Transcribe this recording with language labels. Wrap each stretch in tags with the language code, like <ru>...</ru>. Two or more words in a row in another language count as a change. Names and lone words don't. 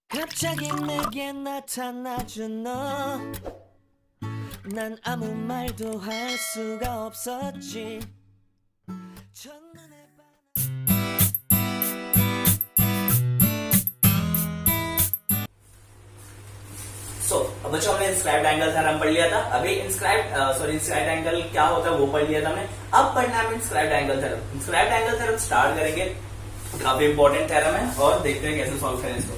<ko>갑자기 내게 나타나준 너. 난 아무 말도 할 수가 없었지. 첫눈에</ko> <hi>बच्चों हमने</hi> <en>inscribed angle theorem</en> <hi>पढ़ लिया था। अभी</hi> <en>inscribed angle</en> <hi>क्या होता है वो पढ़ लिया था हमने। अब पढ़ना है</hi> <en>inscribed angle theorem. inscribed angle theorem start</en> <hi>करेंगे, काफी</hi> <en>important theorem</en> <hi>है और देखते हैं कैसे सॉल्व करें इसको।</hi>